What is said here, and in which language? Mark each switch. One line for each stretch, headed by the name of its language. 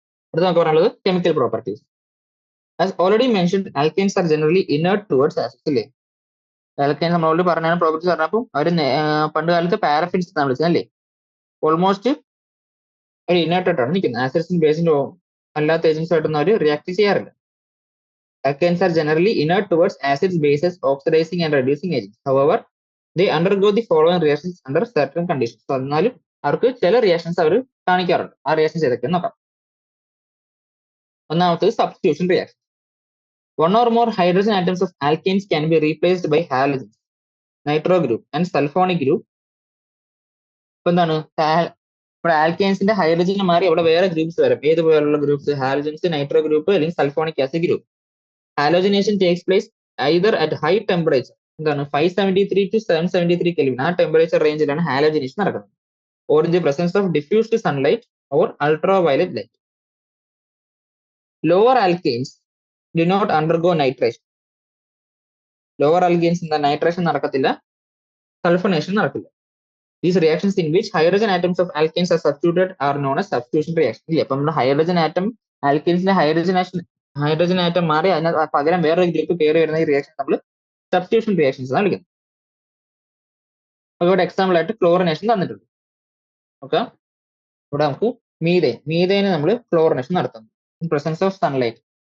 Malayalam: അടുത്ത നമുക്ക് പറയാനുള്ളത് chemical properties.
English: as already mentioned alkynes are generally inert towards acids
Malayalam: അല്ലേ. ആൽക്കൈൻസ് നമ്മൾ ഓൾറെഡി പറഞ്ഞാണ് പ്രോപ്പർട്ടീസ് പറഞ്ഞപ്പോൾ അവർ പണ്ട് കാലത്ത് പാരഫിൻസ് എന്നാണ് വിളിച്ചത് അല്ലേ. ഓൾമോസ്റ്റ് ഒരു ഇനേർട്ടായിട്ടാണ് ആണ് നിൽക്കുന്നത്. ആസിഡ്സിന്റെ ബേസിന്റെ അല്ലാത്ത ഏജൻസ് ആയിട്ടൊന്നും അവർ റിയാക്ട് ചെയ്യാറില്ല.
English: Alkanes are generally inert towards acids, bases, oxidizing and reducing agents. However, they undergo the following reactions under certain conditions.
Malayalam: So, എന്നാലും അവർക്ക് ചില റിയാക്ഷൻസ് അവർ കാണിക്കാറുണ്ട്. ആ റിയാക്ഷൻസ് ഏതൊക്കെയെന്ന് നോക്കാം. ഒന്നാമത്തത് substitution reaction.
English: One or more hydrogen atoms of alkanes can be replaced by halogens, nitro group and sulfonic group.
Malayalam: ഇപ്പൊ എന്താണ് ഇവിടെ ആൽക്കൈൻസിന്റെ ഹൈഡ്രജന് മാറി അവിടെ വേറെ ഗ്രൂപ്പ്സ് വരും. ഏതുപോലുള്ള ഗ്രൂപ്പ്സ്? ഹാലജൻസ്, നൈട്രോ ഗ്രൂപ്പ് അല്ലെങ്കിൽ sulphonic acid group.
English: halogenation takes place either at high temperature,
Malayalam: എന്താണ് 573 to 773 kelvin, ആ ടെമ്പറേച്ചർ റേഞ്ചിലാണ് ഹാലോജനേഷൻ നടക്കുന്നത്.
English: Or in the presence of diffused sunlight or ultraviolet light. Lower alkanes do not undergo nitration.
Malayalam: Lower alkanes എന്താ nitration നടക്കത്തില്ല, സൾഫനേഷൻ നടക്കില്ല.
English: These reactions in which hydrogen atoms of alkanes are substituted are known as substitution reaction.
Malayalam: ഇല്ല, അപ്പൊ നമ്മുടെ hydrogen atom ആൽക്കെയിൻസിന്റെ hydrogen atom മാറി അതിന് പകരം വേറൊരു ഗ്രൂപ്പ് കയറി വരുന്ന ഈ റിയാക്ഷൻ നമ്മൾ സബ്സ്റ്റിറ്റ്യൂഷൻ റിയാക്ഷൻസ് ആണ് വിളിക്കുന്നത്. ഇവിടെ എക്സാമ്പിൾ ആയിട്ട് ക്ലോറിനേഷൻ തന്നിട്ടുണ്ട്. ഓക്കെ, ഇവിടെ നമുക്ക് മീതേന് നമ്മൾ ക്ലോറിനേഷൻ നടത്തുന്നു
English: In presence of sunlight.